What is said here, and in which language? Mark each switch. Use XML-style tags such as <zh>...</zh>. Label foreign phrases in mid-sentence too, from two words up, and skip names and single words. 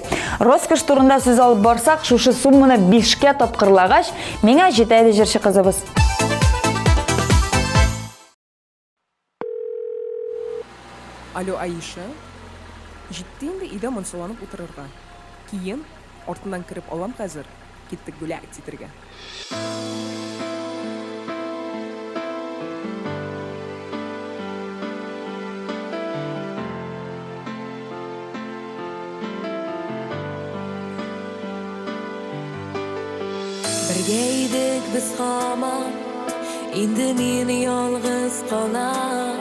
<tt>Роскош турында сүз алып барсак, шушы сумманы 5-кә тапкырлагач, миңа җитә иде җырчы кызыбыз. Алло, Аиша. Җитте инде өйдә монсаланып утырырга. Киен артыннан кирип алам хәзер. Киттек бүләк титергә.</tt> <uz>Birga idik biz hamon, endi men yolg'iz qolam.</uz>